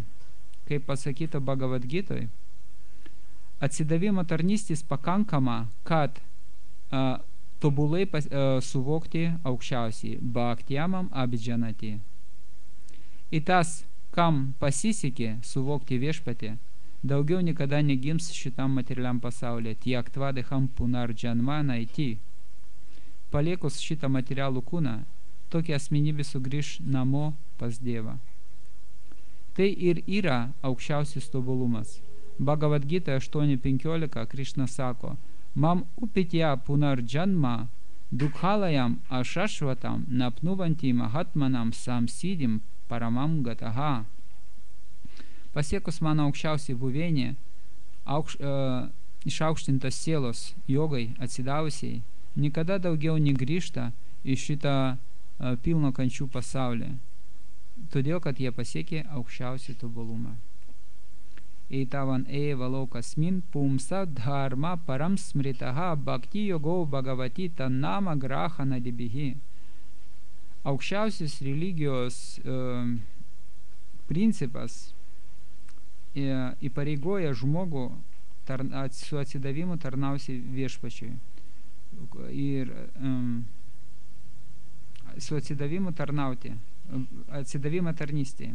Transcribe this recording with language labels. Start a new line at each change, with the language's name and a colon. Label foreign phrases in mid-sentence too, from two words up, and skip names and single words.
Lithuanian: Kaip pasakyta Bhagavad Gitoj, atsidavimo tarnystės pakankama, kad tobulai suvokti aukščiausiai
Sanskrit: भक्त्या माम् अभिजानाति.
Lithuanian: Į tas, kam pasisekė suvokti viešpatį, daugiau niekada negims šitam materialiam pasaulyje.
Sanskrit: त्यक्त्वा देहं पुनर् जन्म नैति.
Lithuanian: Paliekus šitą materialų kūną, tokia asmenybė sugrįž namo pas Dievą. Tai ir yra aukščiausias tobulumas. Bhagavad Gita 8.15 Krishna sako,
Sanskrit: माम् उपेत्य पुनर् जन्म दुःखालयम् अशाश्वतम् नाप्नुवन्ति महात्मानः संसिद्धिं परमां गताः.
Lithuanian: Pasiekus mano aukščiausiai buveinė, išaukštintas sielos jogai atsidavusiai, niekada daugiau negrįžta į šitą pilno kančių pasaulį, todėl kad jie pasiekė aukščiausią tobulumą.
Sanskrit: एतावान् एव लोकस्मिन् पुंसा धर्म परं स्मृतः भक्ति योगो भगवति तन्नाम ग्रहण दिभिः.
Lithuanian: Aukščiausias religijos principas įpareigoja žmogų su atsidavimu tarnausi viešpačiui. Ir su atsidavimu tarnauti, atsidavimą tarnystėje.